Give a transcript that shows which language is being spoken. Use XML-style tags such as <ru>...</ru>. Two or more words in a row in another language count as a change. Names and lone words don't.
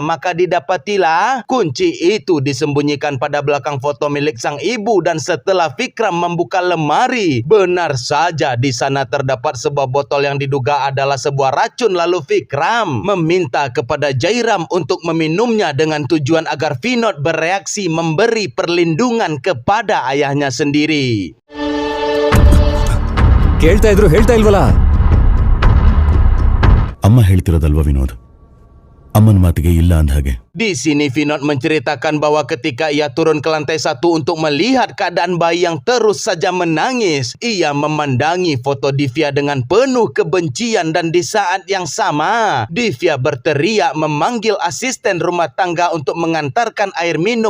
<id>Maka didapatilah kunci itu disembunyikan pada belakang foto milik sang ibu dan setelah Vikram membuka lemari, benar saja di sana terdapat sebuah botol yang diduga adalah sebuah racun. Lalu Vikram meminta kepada Jairam untuk meminumnya dengan tujuan agar Vinod bereaksi memberi perlindungan kepada ayahnya sendiri.</id> <kn>ಕೇಳ್ತಾ ಇದ್ರು ಹೇಳ್ತಾ ಇಲ್ವಲ್ಲ. ಅಮ್ಮ ಹೇಳ್ತಿರೋದಲ್ವಾ ವಿನೋದ್, ಅಮ್ಮನ ಮಾತಿಗೆ ಇಲ್ಲ ಅಂದ ಹಾಗೆ.</kn> <id>Di sini Vinod menceritakan bahwa ketika ia turun ke lantai 1 untuk melihat keadaan bayi yang terus saja menangis, ia memandangi foto Divya dengan penuh kebencian dan di saat yang sama Divya berteriak memanggil asisten rumah tangga untuk mengantarkan air minum.</id>